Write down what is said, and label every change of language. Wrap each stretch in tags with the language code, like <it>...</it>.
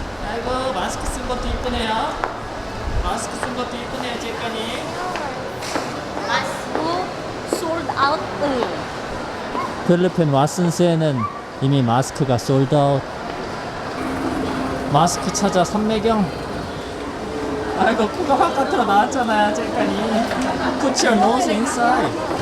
<ko>아이고 마스크 쓴 것도 이쁘네요. 마스크 쓴 것도 이쁘네요 째까니. 마스크</ko> <en>sold out.</en> <ko>필리핀 왓슨스에는 이미 마스크가 솔드아웃. 마스크 찾아 삼매경. 아이고 코가 바깥으로 나왔잖아요 째까니.</ko> <en>Put your nose inside.</en>